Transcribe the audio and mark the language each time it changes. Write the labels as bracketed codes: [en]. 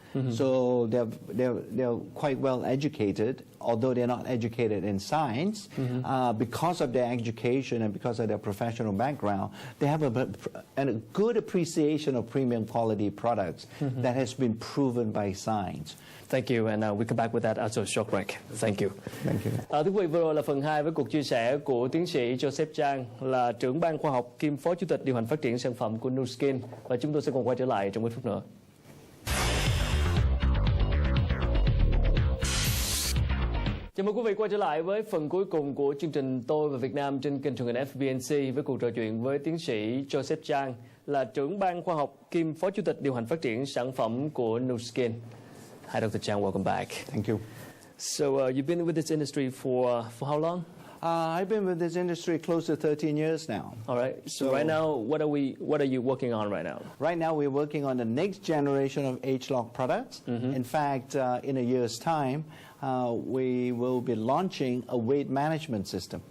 [en] So they're quite well educated, although they're not educated in science. Because of their education and because of their professional background, they have a good appreciation of premium quality products that has been proven by science. Thank you, and we come back with that after a short break. Thank you. Thank you. [vi] Thưa quý vị, vừa rồi là phần 2 với cuộc chia sẻ của tiến sĩ Chang, là trưởng ban khoa học kiêm phó chủ tịch điều hành phát triển sản phẩm của Nu Skin, và chúng tôi sẽ còn quay trở lại trong ít phút nữa. Chào mừng quý vị quay trở lại với phần cuối cùng của chương trình Tôi và Việt Nam trên kênh truyền hình FBNC với cuộc trò chuyện với tiến sĩ Chang, là trưởng ban khoa học kiêm phó chủ tịch điều hành phát triển sản phẩm của Nu Skin. [en] Hi, Dr. Chang. Welcome back. Thank you. So you've been with this industry for how long? I've been with this industry close to 13 years now. All right. So right now, what are you working on right now? Right now, we're working on the next generation of ageLOC products. In fact, in a year's time, we will be launching a weight management system.